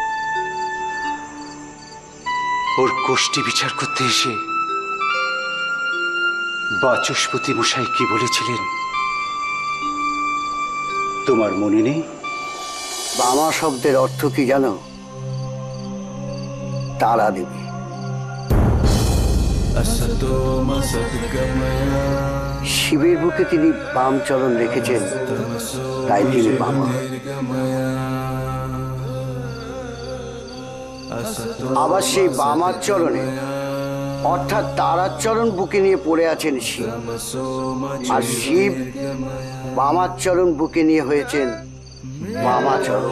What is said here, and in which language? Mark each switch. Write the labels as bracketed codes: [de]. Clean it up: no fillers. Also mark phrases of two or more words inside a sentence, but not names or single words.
[bn] ওর গোষ্ঠী বিচার করতে এসে বাচস্পতি মশাই কি বলেছিলেন তোমার মনে নেই? বামা শব্দের অর্থ কি জানো? তারা দেবী। [sa] असतो मा सद्गमय [bn] শিবের বুকে তিনি বাম চরণ রেখেছেন, তাই তিনি বামা। আবার সেই বামার চরণে অর্থাৎ তারার চরণ বুকে নিয়ে পড়ে আছেন শিব, আর শিব বামার চরণ বুকে নিয়ে হয়েছেন বামাচরণ।